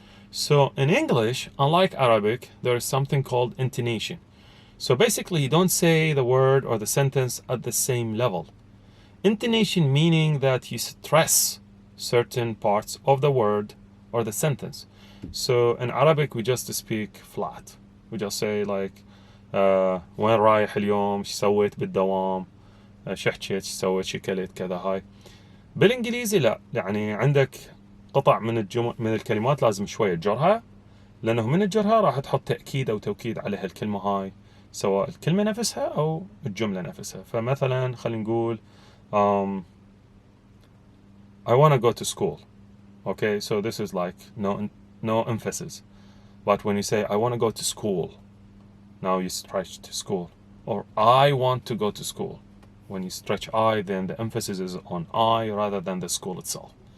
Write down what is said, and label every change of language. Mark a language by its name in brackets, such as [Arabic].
[English] So in English, unlike Arabic, there is something called intonation. So basically, you don't say the word or the sentence at the same level. Intonation meaning that you stress certain parts of the word or the sentence. So in Arabic, we just speak flat. We just say like, [Arabic] وين رايح اليوم؟ شو سويت بالدوام؟ شو حكيت؟ شو سويت؟ شو كليت؟ كذا هاي. بالانجليزي لا، يعني عندك قطع من الكلمات لازم شوية تجرها، لأنه من الجرها راح تحط تأكيد أو توكيد على هالكلمة هاي، سواء الكلمة نفسها أو الجملة نفسها. فمثلا خلينا نقول [English] I want to go to school. Okay, so this is like no emphasis. But when you say I want to go to school, now you stretch to school. Or I want to go to school. When you stretch I, then the emphasis is on I rather than the school itself.